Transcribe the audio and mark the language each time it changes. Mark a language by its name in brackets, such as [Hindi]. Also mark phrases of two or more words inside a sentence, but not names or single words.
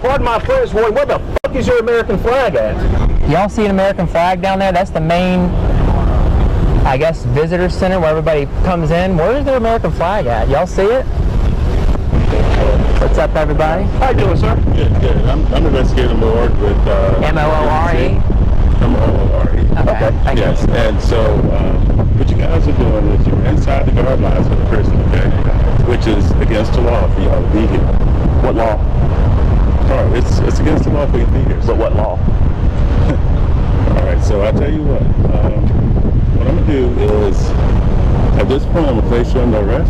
[English] Pardon my French, boy, where the fuck is your American flag at? y'all see an American flag down there? That's the main, I guess, visitor center where everybody comes in. Where's their American flag at? Y'all see it? What's up, everybody? How you doing, sir? Good. I'm investigating Lord with M-O-O-R-E? M-O-O-R-E. Okay, thank you. Yes, and so what you guys are doing is you're inside the guard lines of the prison, okay? Which is against the law for y'all to be here. What law? All right, it's against the law for you to be here. But what law? All right, so I'll tell you what. What I'm going to do is, at this point, I'm going to place you under arrest.